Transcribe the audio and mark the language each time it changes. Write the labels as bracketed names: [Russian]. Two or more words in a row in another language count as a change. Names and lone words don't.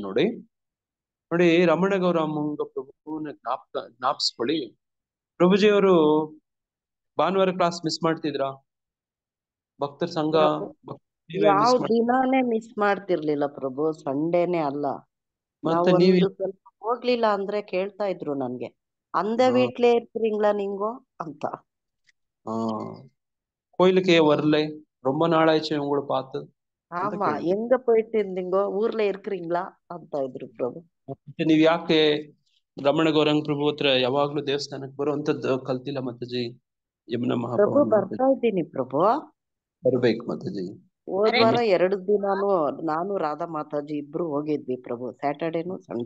[Kannada] ನೋಡಿ ರಮಣ ಗೌರಾಂಗ ಪ್ರಭುನ ಜ್ಞಾಪಿಸ್ಕೊಳ್ಳಿ. ಪ್ರಭುಜಿ ಅವರು ಭಾನುವಾರ ಕ್ಲಾಸ್ ಮಿಸ್ ಮಾಡ್ತಿದ್ರಾ? ಭಕ್ತರ ಸಂಘ ಯಾವ ದಿನಾನೇ ಮಿಸ್ ಮಾಡ್ತಿರ್ಲಿಲ್ಲ ಪ್ರಭು, ಸಂಡೇನೆ ಅಲ್ಲ. ಮತ್ತೆ ನಾವು ನೀವ್ ಒಂದು ಸ್ವಲ್ಪ ಹೋಗ್ಲಿಲ್ಲ ಅಂದ್ರೆ ಕೇಳ್ತಾ ಇದ್ರು ನನ್ಗೆ, [Tamil] அந்த வீட்லயே இருக்கிறீங்களா நீங்கோ ಅಂತ. கோயிலுக்கு வரல, ரொம்ப நாளாச்சு உங்களை பார்த்து. ஆமா, எங்க போயிட்டு இருந்தீங்கோ, ஊர்ல இருக்கிறீங்களா [Kannada] ಅಂತ ಇದ್ರು ಪ್ರಭು. ಮತ್ತೆ ನೀವ್ ಯಾಕೆ ರಮಣ ಗೌರಂಗ್ ಪ್ರಭು ಹತ್ರ ಯಾವಾಗ್ಲೂ ದೇವಸ್ಥಾನಕ್ಕೆ ಬರುವಂತದ್ದು ಕಲ್ತಿಲ್ಲ ಮಾತಾಜಿ? ಯಮುನಾ ಪ್ರಭು ಮಹಾಪೌರ್ಣಮಿ ಬರ್ತಾ ಇದ್ದೀನಿ ಪ್ರಭು. ಬರ್ಬೇಕು ಮಾತಾಜಿ. ಹೋದ್ ವಾರ 2 ದಿನಾನು ನಾನು ರಾಧಾ ಮಾತಾಜಿ ಇಬ್ರು ಹೋಗಿದ್ವಿ ಪ್ರಭು, ಸ್ಯಾಟರ್ಡೇನು ಸಂಡೇ.